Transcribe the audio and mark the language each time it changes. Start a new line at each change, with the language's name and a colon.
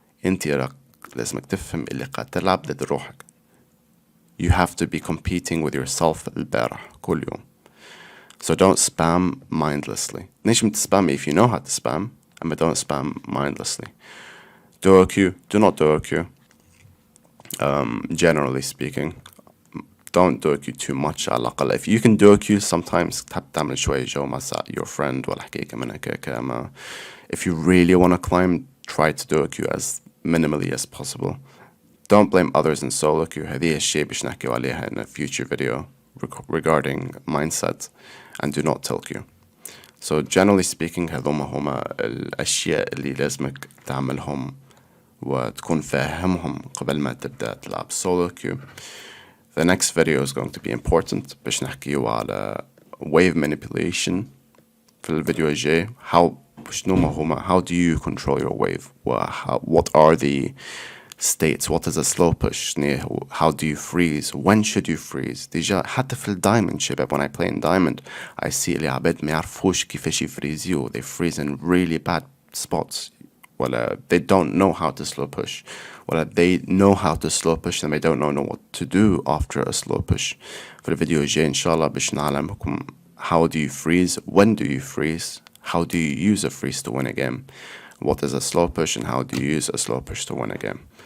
Arabic: انتي لازمك تفهم اللي قاعد تلعب ضد روحك.
English: You have to be competing with yourself
Arabic: البارح كل يوم.
English: So don't spam mindlessly.
Arabic: نجم تسبام
English: if you know how to spam, but don't spam mindlessly. Duo queue, do not duo queue. Generally speaking, don't duo queue too much
Arabic: على الأقل.
English: If you can duo queue sometimes
Arabic: تحب تعمل شوية جو
English: مع your friend ولا حكيكة من هكاكا. أما if you really want to climb, try to duo queue as minimally as possible. Don't blame others in solo queue.
Arabic: هذه الشيء باش نحكيو عليها
English: in a future video regarding mindset. And do not tilt you.
Arabic: So generally speaking هما الأشياء اللي لازمك تعملهم وتكون فاهمهم قبل ما تبدأ تلعب solo queue.
English: The next video is going to be important
Arabic: باش نحكيو على wave manipulation في الفيديو الجاي.
English: How do you control your wave? What are the states? What is a slow push? How do you freeze? When should you freeze?
Arabic: ديجا حتى في الدايموند شباب
English: when I play in diamond I see
Arabic: اللي عباد ما يعرفوش كيفاش يفريزيو.
English: They freeze in really bad spots.
Arabic: ولا
English: they don't know how to slow push. ولا they know how to slow push and they don't know what to do after a slow push.
Arabic: في الفيديو الجاي إن شاء الله باش نعلمكم
English: how do you freeze? When do you freeze? How do you use a freeze to win a game? What is a slow push and how do you use a slow push to win a game?